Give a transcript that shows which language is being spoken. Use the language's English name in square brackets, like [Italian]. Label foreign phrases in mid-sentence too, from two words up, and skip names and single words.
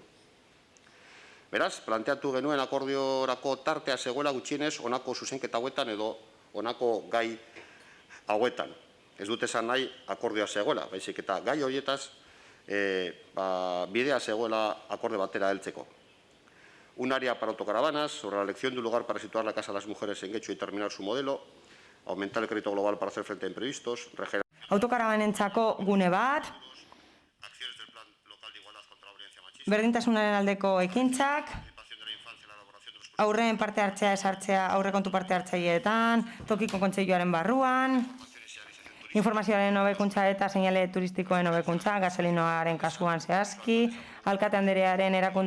[Basque] Beraz, planteatu genuen akordiorako tartea zegoela gutxienez honako zuzenketa hauetan edo honako gai hauetan. Ez dut esan nahi akordioa zegoela, baizik eta gai horietaz bidea zegoela akorde batera heltzeko. [Spanish] Un área para autocaravanas, sobre la elección de un lugar para situar la Casa de las Mujeres en Getxo y terminar su modelo, aumentar el crédito global para hacer frente a imprevistos, [Basque] autokarabanentzako gune bat, berdintasunaren aldeko ekintzak, aurreen parte hartzea esartzea aurrekontu parte hartzaileetan, tokiko kontseiluaren barruan, informazioaren hobekuntza eta seinale turistikoen hobekuntza, gasolinoaren kasuan zehazki, alkate anderearen erakunde